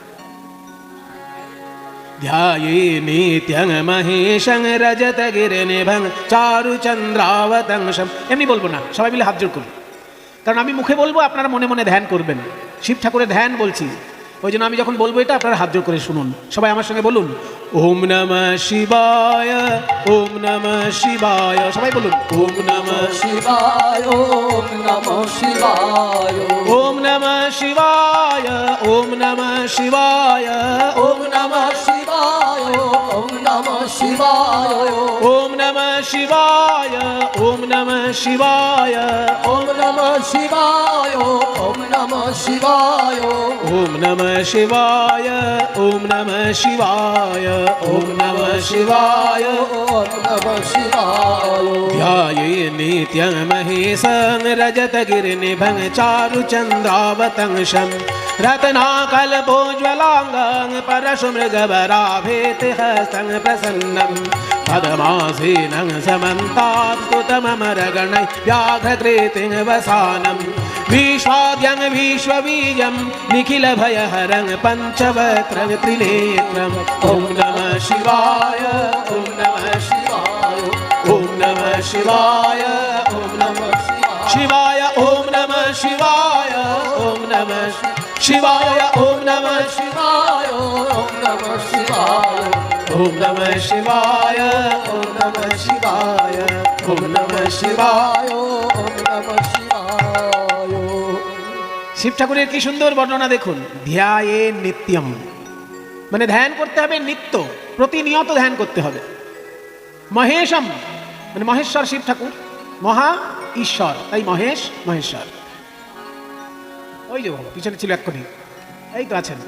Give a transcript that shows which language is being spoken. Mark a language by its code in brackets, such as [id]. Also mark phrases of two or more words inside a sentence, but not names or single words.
[sa] ধ্যায়ে নিত্যং মহেশং রজতগিরিনিভং চারুচন্দ্রাবতংশম। [bn] এমনি বলবো না, সবাই মিলে হাত জোড় করুন, কারণ আমি মুখে বলবো, আপনারা মনে মনে ধ্যান করবেন। শিব ঠাকুরের ধ্যান বলছি, ওই জন্য আমি যখন বলবো এটা আপনারা হাত জোড় করে শুনুন। সবাই আমার সঙ্গে বলুন [sa] ওম নমঃ শিবায়, ওম নমঃ শিবায়। [bn] সবাই বলুন [sa] ওম নমঃ শিবায়, ওম নমঃ শিবায়, ওম নমঃ শিবায়, ওম নমঃ শিবায়, ওম নমঃ শিবায়, ওম নমঃ শিবায়, ওম নমঃ শিবায়, ওম নমঃ শিবায়, ওম নমঃ শিবায়, ওম নমঃ শিবায়, ওম নমঃ শিবায়, ওম নমঃ শিবায়, ওম নমঃ শিবায়, ওম নমঃ শিবায়। ধ্যায়ে নিত্যং মহেশং রজতগিরিনিভং চারুচন্দ্রাবতংশম রত্নাকল্পোজ্জ্বলাঙ্গং পরশুমৃগবরাভেতি হস্तं প্রসন্नं পদ্মাসীनं समन्तात्स्तुतममरगणैः व्याघ्रकृतिं वसानं विश्वाद्यं विश्वबीजं निखिलभयहरं पञ्चवक्त्रं त्रिनेत्रम्। ॐ नमः शिवाय, ॐ नमः शिवाय, ॐ नमः शिवाय, ॐ नमः शिवाय, ॐ नमः शिवाय, ॐ नमः शिवाय, ॐ नमः शिवाय, ओम नमः शिवाय, ॐ नमः शिवाय, ॐ नमः शिवाय, ॐ नमः शिवाय। ओम नमः शिवाय। [bn] শিব ঠাকুরের কি সুন্দর বর্ণনা দেখুন। [sa] ধ্যায়ে নিত্যম [bn] মানে ধ্যান করতে হবে নিত্য, প্রতিনিয়ত ধ্যান করতে হবে। মহেশম মানে মহেশ্বর শিব ঠাকুর, মহা ঈশ্বর, তাই মহেশ মহেশ্বর। ওই যে পিছনে ছিল এক্ষুনি, এই তো আছেন।